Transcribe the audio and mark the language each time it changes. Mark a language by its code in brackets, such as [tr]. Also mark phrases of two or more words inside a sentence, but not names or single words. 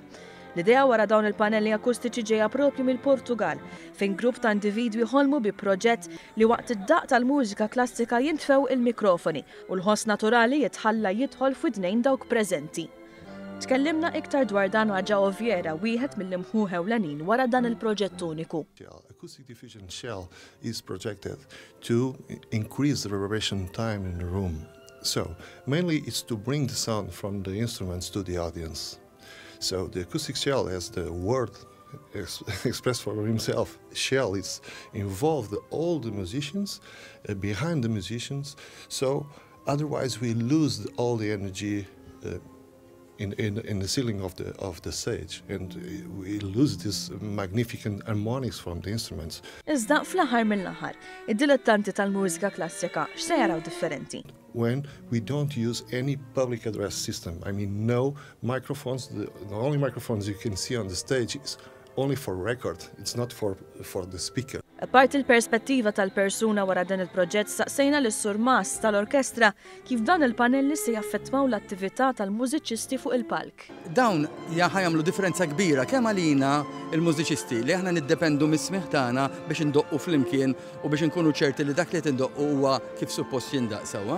[mt] L-idea wara dawn il-panelli akustiċi ġejja proprju mill-Portugal, fejn grupp ta' individwi ħolmu bi proġett li waqt id-daq tal-mużika klassika jintfew il-mikrofoni u l-ħoss naturali jitħalla jidħol f'idnejn dawk preżenti. Tkellimna iktar dwar dan ma' João Vieira, wieħed mill-imħu ewlenin wara dan il-proġett uniku. [en] Acoustic diffusion shell is projected to increase the reverberation time in the room. So, mainly it's to bring the sound from the instruments to the audience. So the acoustic shell, as the word expressed for himself, shell is involved all the musicians, behind the musicians, so otherwise we lose all the energy in the ceiling of the stage, and we lose this magnificent harmonics from the instruments. [mt] Iżda fl-aħħar mill-aħħar, id-dilettanti tal-mużika klassika x'se jaraw differenti? [en] When we don't use any public address system, I mean no microphones, the only microphones you can see on the stage is only for record, it's not for the speaker. [mt] Apart il-perspettiva tal-persuna wara dan il-proġett saqsejna lis-Sur Mas tal-orkestra kif dan il-panelli se jaffettwaw l-attività tal-mużiċisti fuq il-palk. Dawn ħajamlu differenza kbira kemm għalina il-mużiċisti li aħna niddependu mis-smigħ tagħna biex indoqqu flimkien u biex inkunu ċerti li dak li tindoqqu huwa kif suppost jindaq sewwa.